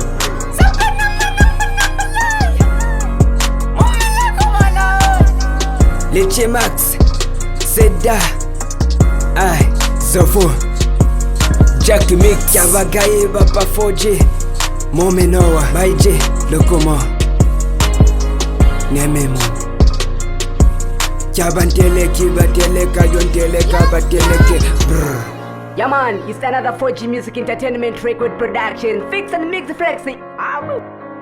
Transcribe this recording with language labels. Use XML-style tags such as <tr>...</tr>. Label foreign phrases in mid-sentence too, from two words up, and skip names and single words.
<en>Leche Max, Seda, Zofo, Jack Mix, Yabagaye Baba 4J, Momenoa, Baije, Lokomo, Nememo, Yabanteleki, Bateleka, Yonteleka, Bateleke, brr. Yeah man, it's another 4G Music Entertainment record production. Fix and mix flexing.</en>